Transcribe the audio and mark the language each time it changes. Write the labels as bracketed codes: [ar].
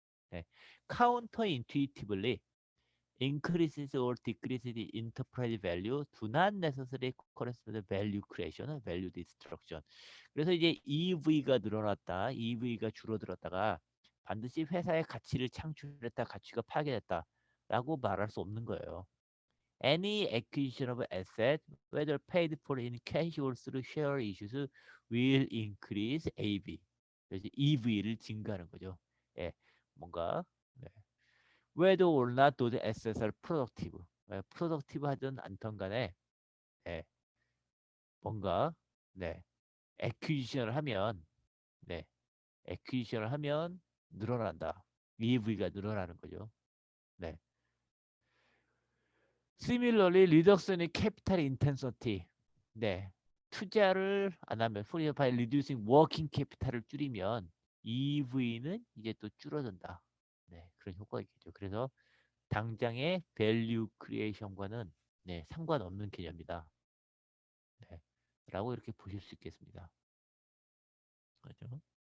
[en] 네. Counterintuitively, increases or decreases in enterprise value do not necessarily correspond to value creation or value destruction. [ko] 그래서 이제 EV가 늘어났다, EV가 줄어들었다가 반드시 회사의 가치를 창출했다, 가치가 파괴됐다라고 말할 수 없는 거예요. [en] Any acquisition of asset, whether paid for in cash or through share issues, will increase AV. [ko] 그래서 EV를 증가하는 거죠. 예, 뭔가 네. [en] whether or not those assets are productive. [ko] 예, productive 하든 않던 간에 예, 뭔가 네, acquisition을 하면 네, acquisition을 하면 늘어난다. EV가 늘어나는 거죠. 네. [en] Similarly, reduction in capital intensity. [ko] 네. 투자를 안 하면, [en] for example, by reducing working capital [ko] 을 줄이면 EV는 이제 또 줄어든다. 네, 그런 효과가 있겠죠. 그래서 당장의 value creation과는 네, 상관없는 개념이다. 네, 라고 이렇게 보실 수 있겠습니다. 그렇죠?